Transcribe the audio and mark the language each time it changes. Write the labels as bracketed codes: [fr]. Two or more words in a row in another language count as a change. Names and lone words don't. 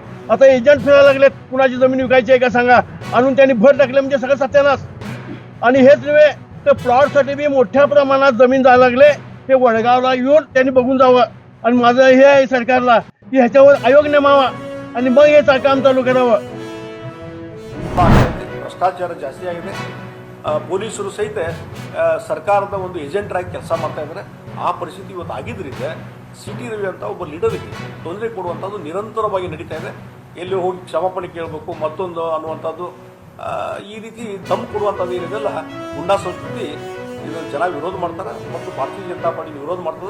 [mr] आता एजंट फिरायला लागलेत, कुणाची जमीन विकायची आहे का सांगा, आणून त्यांनी भर टाकले म्हणजे सगळं सत्यानाश। आणि हेच नव्हे तर प्लॉटसाठी बी मोठ्या प्रमाणात जमीन जायला लागले, ते वडगावला येऊन त्यांनी बघून जावं। आणि माझं हे आहे सरकारला की ह्याच्यावर आयोग नेमावा आणि मग हे काम चालू करावं। [kn] ಭ್ರಷ್ಟಾಚಾರ ಜಾಸ್ತಿ ಆಗಿದೆ। ಪೊಲೀಸರು ಸಹಿತ ಸರ್ಕಾರದ ಒಂದು ಏಜೆಂಟರಾಗಿ ಕೆಲಸ ಮಾಡ್ತಾ ಇದ್ದಾರೆ। ಆ ಪರಿಸ್ಥಿತಿ ಇವತ್ತು ಆಗಿದ್ದರಿಂದ ಸಿಟಿ ರವಿ ಅಂತ ಒಬ್ಬ ಲೀಡರ್ಗೆ ತೊಂದರೆ ಕೊಡುವಂಥದ್ದು ನಿರಂತರವಾಗಿ ನಡೀತಾ ಇದೆ। ಎಲ್ಲಿ ಹೋಗಿ ಕ್ಷಮಾಪಣೆ ಕೇಳಬೇಕು ಮತ್ತೊಂದು ಅನ್ನುವಂಥದ್ದು ಈ ರೀತಿ ದಮ್ ಕೊಡುವಂಥದ್ದು ಏನಿದೆಲ್ಲ ಗುಂಡಾ ಸಂಸ್ಕೃತಿ ಇದನ್ನು ಜನ ವಿರೋಧ ಮಾಡ್ತಾರೆ ಮತ್ತು ಭಾರತೀಯ ಜನತಾ ಪಾರ್ಟಿ ವಿರೋಧ ಮಾಡ್ತದೆ।